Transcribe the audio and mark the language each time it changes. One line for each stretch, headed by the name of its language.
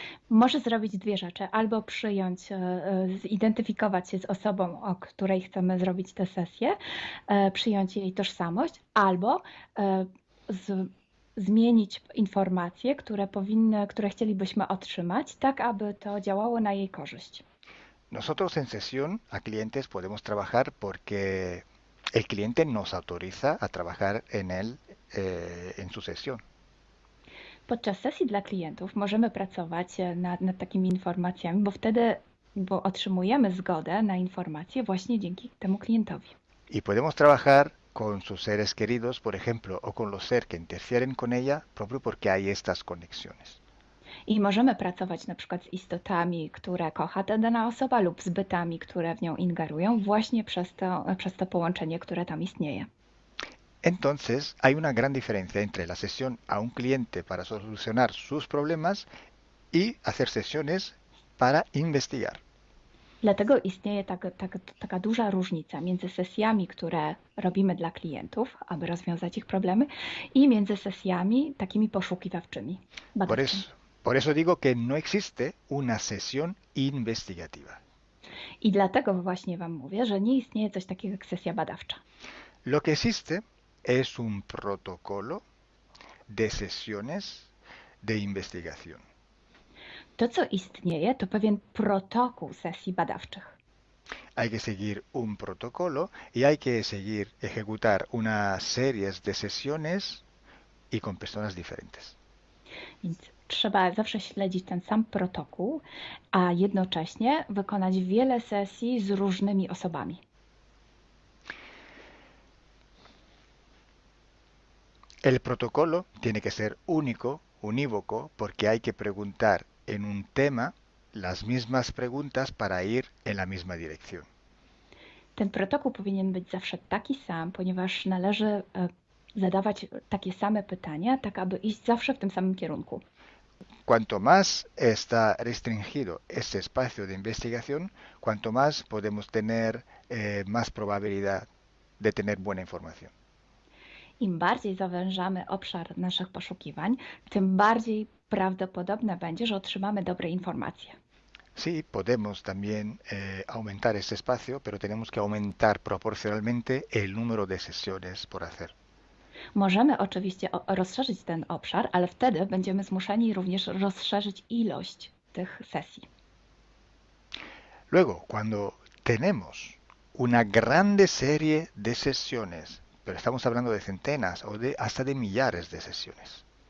Polish: Może zrobić dwie rzeczy. Albo przyjąć, zidentyfikować się z osobą, o której chcemy zrobić tę sesję, przyjąć jej tożsamość, albo zmienić informacje, które chcielibyśmy otrzymać, tak aby to działało na jej korzyść.
Spanish: Nosotros en sesión a clientes podemos trabajar porque el cliente nos autoriza a trabajar en él en su sesión.
Polish: Podczas sesji dla klientów możemy pracować nad takimi informacjami, bo otrzymujemy zgodę na informacje właśnie dzięki temu klientowi.
Spanish: Y podemos trabajar con sus seres queridos, por ejemplo, o con los seres que interfieren con ella, propio porque hay estas conexiones.
Polish: I możemy pracować na przykład z istotami, które kocha ta dana osoba, lub z bytami, które w nią ingerują, właśnie przez to połączenie, które tam istnieje.
Spanish: Entonces, hay una gran diferencia entre la sesión a un cliente para solucionar sus problemas y hacer sesiones para investigar.
Polish: Dlatego istnieje taka duża różnica między sesjami, które robimy dla klientów, aby rozwiązać ich problemy, i między sesjami takimi poszukiwawczymi, badawczymi.
Spanish: Por eso digo que no existe una sesión investigativa.
Polish: I dlatego właśnie Wam mówię, że nie istnieje coś takiego jak sesja badawcza.
Spanish: Lo que existe es un protocolo de sesiones de investigación.
Polish: To, co istnieje, to pewien protokół sesji badawczych.
Spanish: Hay que seguir un protocolo y hay que ejecutar una serie de sesiones y con personas diferentes.
Polish: Więc trzeba zawsze śledzić ten sam protokół, a jednocześnie wykonać wiele sesji z różnymi osobami.
Spanish: El protocolo tiene que ser único, unívoco, porque hay que preguntar en un tema las mismas preguntas para ir en la misma dirección.
Polish: Ten protokół powinien być zawsze taki sam, ponieważ należy zadawać takie same pytania, tak aby iść zawsze w tym samym kierunku.
Spanish: Cuanto más está restringido este espacio de investigación, cuanto más podemos tener más probabilidad de tener buena información.
Polish: Im bardziej zawężamy obszar naszych poszukiwań, tym bardziej prawdopodobne będzie, że otrzymamy dobre informacje.
Spanish: Sí, podemos también aumentar este espacio, pero tenemos que aumentar proporcionalmente el número de sesiones por hacer.
Polish: Możemy oczywiście rozszerzyć ten obszar, ale wtedy będziemy zmuszeni również rozszerzyć ilość tych sesji.
Spanish: Luego, cuando tenemos una grande serie de sesiones, pero estamos hablando de centenas o hasta de millares de sesiones.